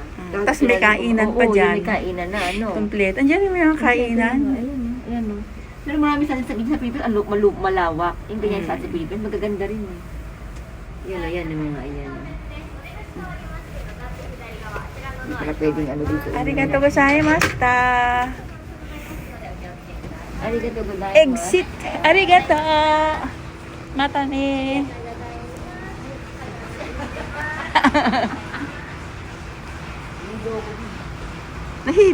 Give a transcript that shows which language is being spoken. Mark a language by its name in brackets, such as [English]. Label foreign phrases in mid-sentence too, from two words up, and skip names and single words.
[Filipino] Tas may kainan pa dyan. May kainan na, ano? Complete. Andiyan yung mga kainan. Ayan, o. Pero marami sa Pilipinas, malawak. Yung ganyan sa Pilipinas, magaganda rin, eh. Ayan, yung mga, ayan. Hindi pala pwedeng ano dito. [Japanese] ありがとうございました. ありがとうございます. Exit. Arigato. またに. [Filipino] Nahilo.